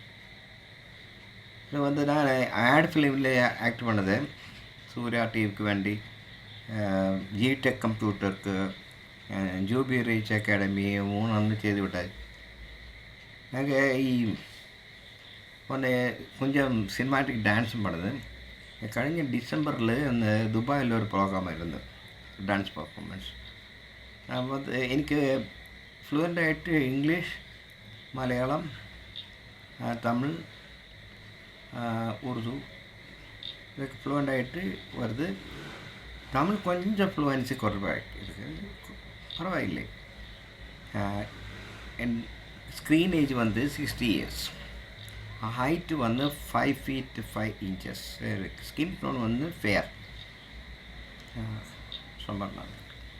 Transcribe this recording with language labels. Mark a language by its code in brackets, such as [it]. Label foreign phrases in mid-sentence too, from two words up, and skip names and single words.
[ta] இது நான் [en] ad filmil [ta] ஆக்ட் பண்ணது. சூர்யா டிவிக்கு வேண்டி, ஜிடெக் கம்ப்யூட்டருக்கு, ஜூபி ரீச் அகாடமி 3 செய்து விட்டார். நாங்கள் கொஞ்சம் சினிமாட்டிக் டான்ஸும் பண்ணுது. [ml] കഴിഞ്ഞ ഡിസംബറിൽ ദുബായിൽ ഒരു പ്രോഗ്രാമായിരുന്നു, ഡാൻസ് പെർഫോമൻസ്. അപ്പോൾ എനിക്ക് ഫ്ലുവൻ്റായിട്ട് ഇംഗ്ലീഷ്, മലയാളം, തമിഴ്, ഉറുദു ഇതൊക്കെ ഫ്ലുവൻ്റായിട്ട് வருது. [ta] தமிழ் கொஞ்சம் ஃப்ளூவன்சி குறைவாயிட்டு இருக்குது, பரவாயில்லை. [en] என் screen age 60 years. ஹைட்டு 5 feet 5 inches. skin tone fair. [ta] ரொம்ப நல்லா.